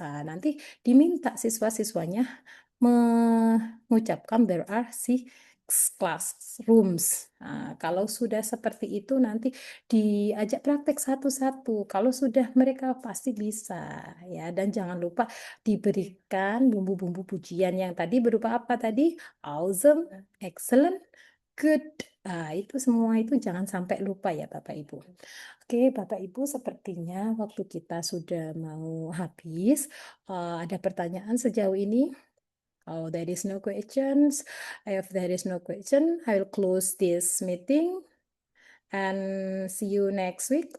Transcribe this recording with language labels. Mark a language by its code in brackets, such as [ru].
[id] Nah, nanti diminta siswa-siswanya mengucapkan [en] there are 6 classrooms. [id] Nah, kalau sudah seperti itu nanti diajak praktek satu-satu. Kalau sudah mereka pasti bisa ya. Dan jangan lupa diberikan bumbu-bumbu pujian yang tadi berupa apa tadi? [en] Awesome, excellent, good. [id] Nah, itu semua itu jangan sampai lupa ya Bapak Ibu. Oke, Bapak Ibu, sepertinya waktu kita sudah mau habis. Ada pertanyaan sejauh ini? [en] Oh, there is no questions. If there is no question, I will close this meeting and see you next week.